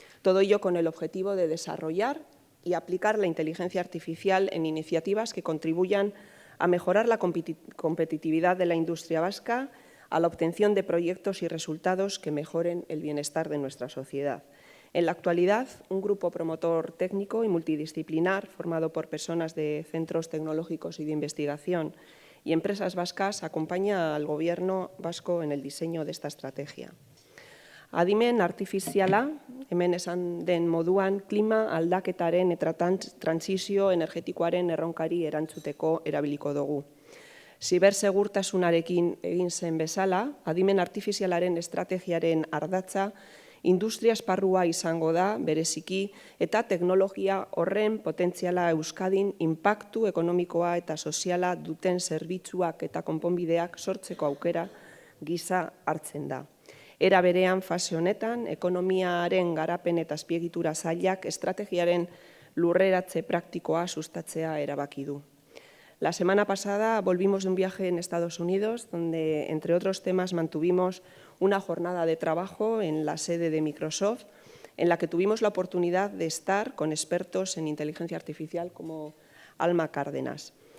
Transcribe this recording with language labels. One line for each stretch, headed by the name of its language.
Spanish: Todo ello con el objetivo de desarrollar y aplicar la inteligencia artificial en iniciativas que contribuyan a mejorar la competitividad de la industria vasca, a la obtención de proyectos y resultados que mejoren el bienestar de nuestra sociedad. En la actualidad, un grupo promotor técnico y multidisciplinar formado por personas de centros tecnológicos y de investigación y empresas vascas acompaña al Gobierno vasco en el diseño de esta estrategia.
Basque: Adimen artifiziala, hemen esan den moduan, klima aldaketaren eta transizio energetikoaren erronkari erantzuteko erabiliko dugu. Zibersegurtasunarekin egin zen bezala, adimen artifizialaren estrategiaren ardatza, industria esparrua izango da, bereziki, eta teknologia horren potentziala Euskadin inpaktu ekonomikoa eta soziala duten zerbitzuak eta konponbideak sortzeko aukera gisa hartzen da. Era berean, fase honetan, ekonomiaren garapen eta azpiegitura sailak estrategiaren lurreratze praktikoa sustatzea erabaki du.
Spanish: La semana pasada volvimos de un viaje en Estados Unidos, donde, entre otros temas, mantuvimos una jornada de trabajo en la sede de Microsoft, en la que tuvimos la oportunidad de estar con expertos en inteligencia artificial como Alma Cárdenas.